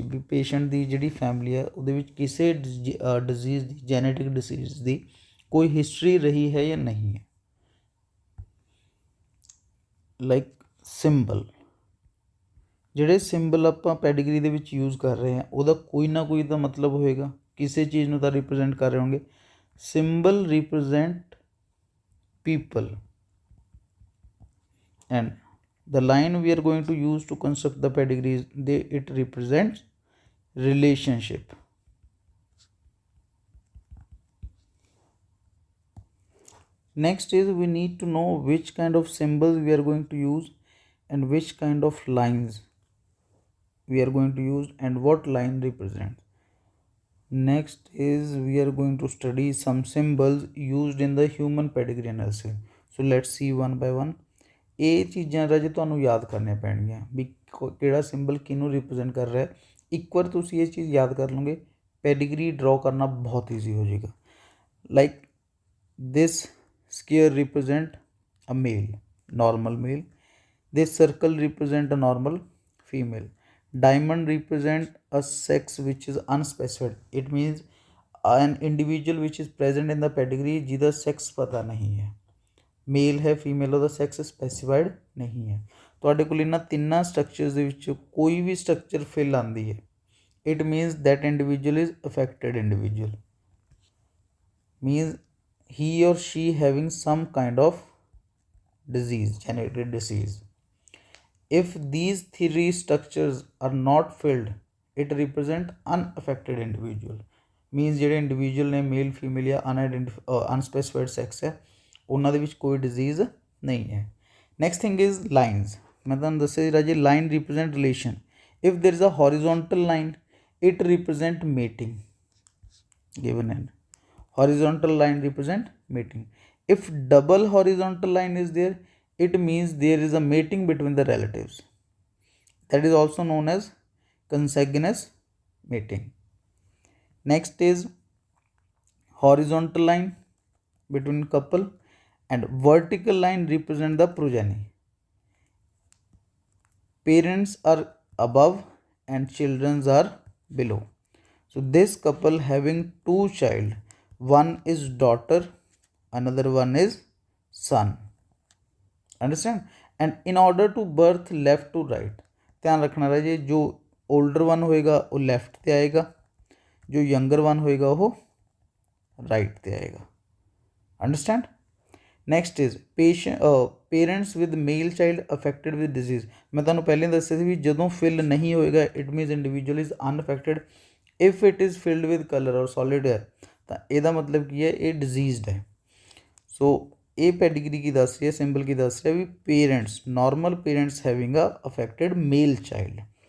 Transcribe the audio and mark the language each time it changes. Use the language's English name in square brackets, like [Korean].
[Punjabi] ਵੀ patient ਦੀ ਜਿਹੜੀ family ਹੈ ਉਹਦੇ ਵਿੱਚ ਕਿਸੇ ਡਿਜ਼ੀਜ਼ ਦੀ, ਜੈਨੇਟਿਕ ਡਿਸੀਜ਼ ਦੀ ਕੋਈ ਹਿਸਟਰੀ ਰਹੀ ਹੈ ਜਾਂ ਨਹੀਂ ਹੈ. ਲਾਈਕ ਸਿੰਬਲ, ਜਿਹੜੇ ਸਿੰਬਲ ਆਪਾਂ ਪੈਡੀਗਰੀ ਦੇ ਵਿੱਚ ਯੂਜ਼ ਕਰ ਰਹੇ ਹਾਂ ਉਹਦਾ ਕੋਈ ਨਾ ਕੋਈ ਤਾਂ ਮਤਲਬ ਹੋਏਗਾ, ਕਿਸੇ ਚੀਜ਼ ਨੂੰ ਤਾਂ ਰਿਪਰੈਜ਼ੈਂਟ ਕਰ ਰਹੇ ਹੋਣਗੇ. [English] Symbol represent people and the line we are going to use to construct the pedigree it represents relationship. Next is we need to know which kind of symbols we are going to use and which kind of lines we are going to use and what line represents. Next is we are going to study some symbols used in the human pedigree analysis. So let's see one by one. [Punjabi] ਇਹ ਚੀਜ਼ਾਂ ਰਾਜੇ ਤੁਹਾਨੂੰ ਯਾਦ ਕਰਨੀਆਂ ਪੈਣਗੀਆਂ ਵੀ ਕਿਹੜਾ symbol ਕਿਹਨੂੰ represent ਕਰ ਰਿਹਾ. ਇੱਕ ਵਾਰ ਤੁਸੀਂ ਇਹ ਚੀਜ਼ ਯਾਦ ਕਰ ਲਓਗੇ, ਪੈਡੀਗਰੀ ਡਰਾਅ ਕਰਨਾ ਬਹੁਤ ਈਜ਼ੀ ਹੋ ਜਾਏਗਾ. [English] Like this square represent a male, normal male. This circle represent a normal female. Diamond represent a sex which is unspecified. It means an individual which is present in the pedigree [Punjabi] ਜਿਹਦਾ sex ਪਤਾ ਨਹੀਂ ਹੈ, ਮੇਲ ਹੈ female, ਉਹਦਾ sex specified ਨਹੀਂ ਹੈ। ਤੁਹਾਡੇ ਕੋਲ ਇਹਨਾਂ ਤਿੰਨਾਂ ਸਟਰਕਚਰਸ ਦੇ ਵਿੱਚ ਕੋਈ ਵੀ ਸਟਰਕਚਰ ਫਿਲ ਆਉਂਦੀ ਹੈ, [English] It means that individual is affected individual, means he or she having some kind of disease, genetic disease. If these three structures are not filled, it represent unaffected individual, means [Punjabi] ਜਿਹੜੇ individual ਨੇ male female ਜਾਂ ਅਨਸਪੈਸੀਫਾਈਡ sex ਹੈ ਉਹਨਾਂ ਦੇ ਵਿੱਚ ਕੋਈ disease ਨਹੀਂ ਹੈ। [English] Next thing is lines. [Punjabi] ਮੈਂ ਤੁਹਾਨੂੰ ਦੱਸਿਆ ਰਾਜੇ [English] Line represent relation. If there is a horizontal line it represent mating, given in horizontal line represent mating. If double horizontal line is there, it means there is a mating between the relatives, that is also known as consanguineous mating. Next is horizontal line between couple, and vertical line represent the progeny. Parents are above and children are below. So this couple having two child, one is daughter, another one is son, understand? And in order to birth left to right, [Hindi] ध्यान रखना रहे जो older one होएगा वो left ते आएगा, जो younger one होएगा वो right ते आएगा, understand? [English] Next is parents with male child affected with disease. [Punjabi] मैं ਤੁਹਾਨੂੰ ਪਹਿਲਾਂ ਦੱਸਿਆ ਸੀ ਵੀ ਜਦੋਂ ਫਿਲ ਨਹੀਂ ਹੋਏਗਾ it means individual is ਅਨਅਫੈਕਟਡ। [English] if it is filled with colour [Punjabi] ਔਰ ਸੋਲਿਡ ਹੈ ਤਾਂ ਇਹਦਾ ਮਤਲਬ ਕੀ ਹੈ, ਇਹ ਡਿਜ਼ੀਜ਼ਡ ਹੈ। ਸੋ ਇਹ ਪੈਡੀਗਰੀ ਕੀ ਦੱਸ ਰਹੀ ਹੈ, ਸਿੰਬਲ ਕੀ ਦੱਸ ਰਿਹਾ ਵੀ ਪੇਰੈਂਟਸ, ਨਾਰਮਲ ਪੇਰੈਂਟਸ ਹੈਵਿੰਗ ਅ ਅਫੈਕਟਡ ਮੇਲ ਚਾਈਲਡ।